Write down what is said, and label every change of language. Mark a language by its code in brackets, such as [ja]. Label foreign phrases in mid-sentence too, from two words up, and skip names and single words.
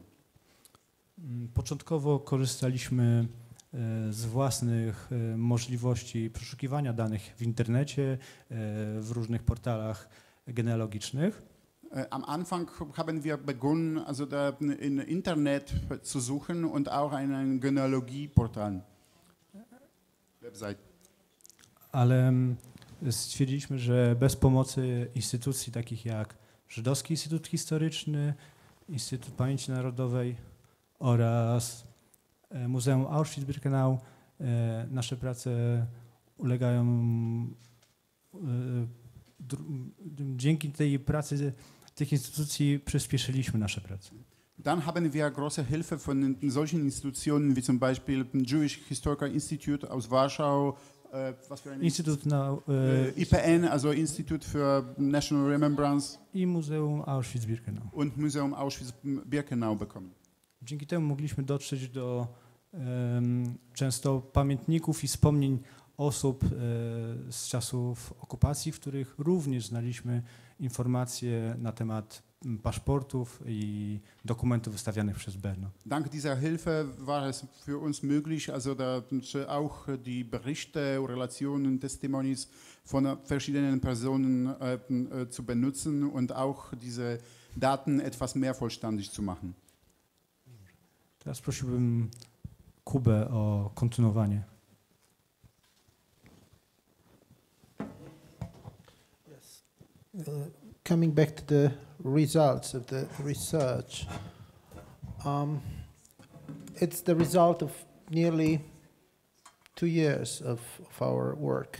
[pl] Początkowo korzystaliśmy z własnych możliwości przeszukiwania danych w internecie, w różnych portalach genealogicznych. [de] Am Anfang haben wir begonnen, also da im Internet zu suchen und auch einen Genealogieportal, Website. [pl] Ale stwierdziliśmy, że bez pomocy instytucji takich jak Żydowski Instytut Historyczny, Instytut Pamięci Narodowej oraz Muzeum Auschwitz-Birkenau nasze prace ulegają, dzięki tej pracy tych instytucji przyspieszyliśmy nasze prace. [de] Dann haben wir große Hilfe von solchen Institutionen wie zum Beispiel Jewish Historical Institute aus Warschau, was für ein [pl] Instytut [de] IPN, also Institut für National Remembrance [pl] i Muzeum Auschwitz-Birkenau. [de] Und Museum Auschwitz-Birkenau bekommen. [pl] Dzięki temu mogliśmy dotrzeć do często pamiętników i wspomnień osób z czasów okupacji, w których również znaliśmy informacje na temat paszportów i dokumentów wystawianych przez Bern. [de] Dank dieser Hilfe war es für uns möglich, also auch die Berichte, Relationen, Testimonies von verschiedenen Personen zu benutzen und auch diese Daten etwas mehr vollständig zu machen. [pl] Teraz prosiłbym Kubę o kontynuowanie. [en] Coming back to the results of the research, it's the result of nearly 2 years of our work.